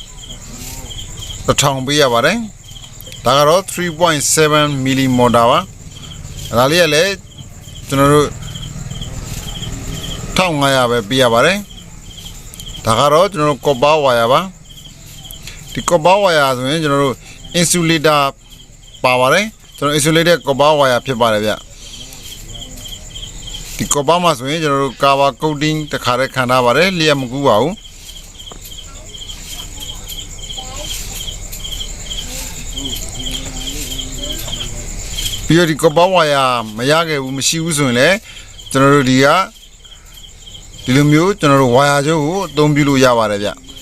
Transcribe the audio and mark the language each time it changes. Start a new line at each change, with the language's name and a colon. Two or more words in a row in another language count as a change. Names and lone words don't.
Burmese: 1000ပေးရပါတယ်ဒါကတော့ 3.7
English: milli motor
Burmese: ပါဒါလေးကလည်းကျွန်တော်တို့1500ပဲပေးရပါတယ်ဒါကတော့ကျွန်တော်တို့
English: copper wire
Burmese: ပါဒီ
English: copper wire
Burmese: ဆိုရင်ကျွန်တော်တို့ insulator ပါပါတယ်ကျွန်တော်
English: insulated copper wire
Burmese: ဖြစ်ပါတယ်ဗျဒီ copper မှာဆိုရင်ကျွန်တော်တို့
English: cover coating
Burmese: တခါတည်းခံထားပါတယ်လျှက်မကူးပါဘူး ပြီးတော့ဒီ
English: copper wire
Burmese: မရခဲ့ဘူးမရှိဘူးဆိုရင်လည်းကျွန်တော်တို့ဒီလိုမျိုးကျွန်တော်တို့ wire ကျိုးကိုအသုံးပြုလို့ရပါတယ်ဗျ